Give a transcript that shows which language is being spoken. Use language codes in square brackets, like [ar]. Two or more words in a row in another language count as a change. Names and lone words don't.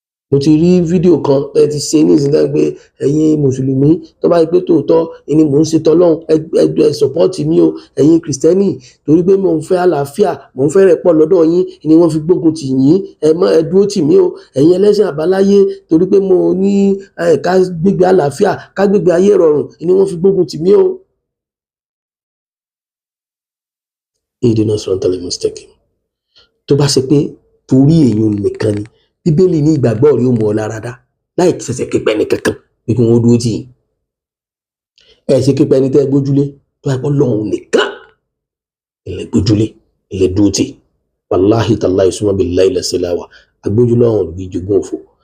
[yo] Mo ti rí fídíò kan, ẹ ti ṣe ní ìsìn náà pé ẹ̀yin Mùsùlùmí, tó bá yẹ pé tòótọ́, ni mò ń ṣe tọ́lọ́hun, ẹ, ẹ, ẹ support mi o, ẹ̀yin Kìrìsìtẹ́nì, torí pé mò ń fẹ́ àlàáfíà, mò ń fẹ́ rẹ̀pọ̀ lọ́dọ̀ yín, ni wọ́n fi gbógun tì yín, ẹ má, ẹ dúró tì mí o, ẹ̀yin ẹlẹ́sìn àbáláyé, torí pé mo ní, ẹ, ká gbégbé àlàáfíà, ká gbégbé ayé rọrùn, ni wọ́n fi gbógun tì mí o. [ar] اهدنا الصراط المستقيم. [yo] Tó bá ṣe pé torí èèyàn nìkan ni, Bíbélì ní ìgbàgbọ́ rí ó mú ọ lára dá, láì ṣẹ̀ṣẹ̀ ké pe ẹni kankan, pé kí wọ́n dúró tì yín. Ẹ ṣe ké pe ẹni tẹ́ ẹ gbójúlé, tó bá yẹ pé Ọlọ́run nìkan, ilẹ̀ gbójúlé, ilẹ̀ dúró tì. [ar] والله تالله ثم بالله لا إله إلا هو. [yo] Agbójúlé ọ̀hún ló fi jogún òfò.